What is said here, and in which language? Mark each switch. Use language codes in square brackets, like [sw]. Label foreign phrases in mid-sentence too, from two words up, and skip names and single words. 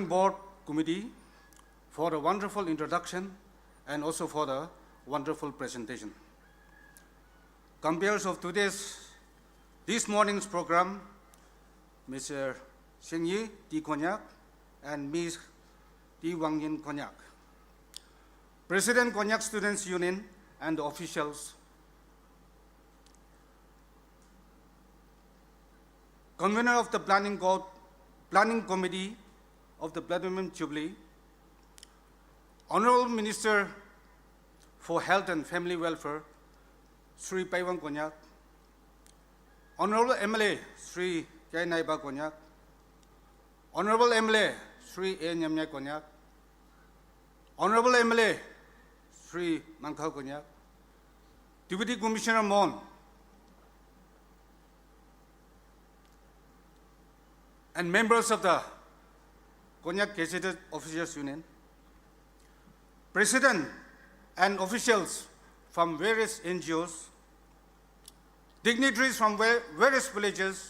[en] Board Committee, for the wonderful introduction and also for the wonderful presentation. Compares of this morning's program, Mr. Sengyi T. Konyak and Ms. T. Wangyin Konyak, President Konyak Students' Union and the officials, Convener of the Planning Committee of the Platinum Jubilee, Honorable Minister for Health and Family Welfare, Sri Paiwang Konyak, Honorable MLA, Sri Jai Naiba Konyak, Honorable MLA, Sri A. Nyamnyai Konyak, Honorable MLA, Sri Mangkhao Konyak, Deputy Commissioner Mon, and members of the Konyak Gazetted Officers Union, President and officials from various NGOs, dignitaries from various villages,